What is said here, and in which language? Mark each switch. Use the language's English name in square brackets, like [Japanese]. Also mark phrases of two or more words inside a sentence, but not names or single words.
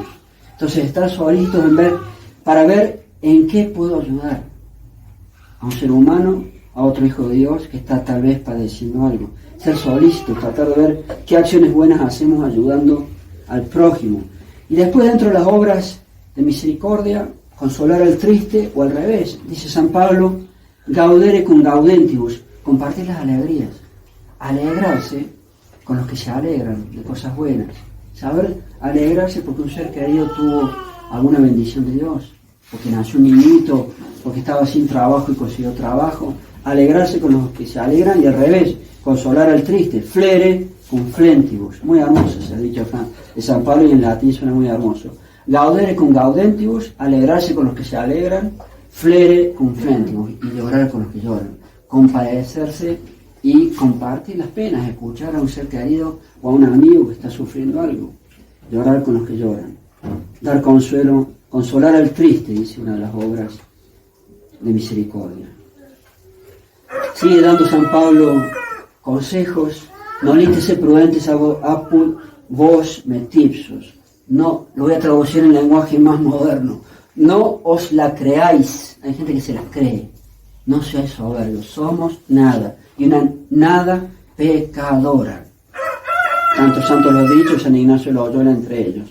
[Spanish] Entonces, estar solícitos para ver en qué puedo ayudar a un ser humano, a otro hijo de Dios que está tal vez padeciendo algo. Ser solícitos, tratar de ver qué acciones buenas hacemos ayudando al prójimo. Y después, dentro de las obras de misericordia, consolar al triste, o al revés. Dice San Pablo: [Latin] gaudere cum gaudentibus, [Spanish] compartir las alegrías. Alegrarse con los que se alegran de cosas buenas. Saber alegrarse porque un ser querido tuvo alguna bendición de Dios, porque nació un niñito, porque estaba sin trabajo y consiguió trabajo. Alegrarse con los que se alegran, y al revés, consolar al triste. [Latin] Flere cum flentibus. [Spanish] Muy hermoso se ha dicho de San Pablo, y en latín suena muy hermoso. [Latin] Gaudere cum gaudentibus, [Spanish] alegrarse con los que se alegran. [Latin] Flere cum flentibus, [Spanish] y llorar con los que lloran. Compadecerse y compartir las penas, escuchar a un ser querido o a un amigo que está sufriendo algo. Llorar con los que lloran. Dar consuelo, consolar al triste, dice una de las obras de misericordia. Sigue dando San Pablo consejos. [Latin] Nolite prudentes apud vos metipsos. [Spanish] No, lo voy a traducir en lenguaje más moderno. No os la creáis. Hay gente que se las cree. No seáis soberbios. Somos nada. Y una nada pecadora. Tantos santos lo han dicho, San Ignacio lo Loyola entre ellos.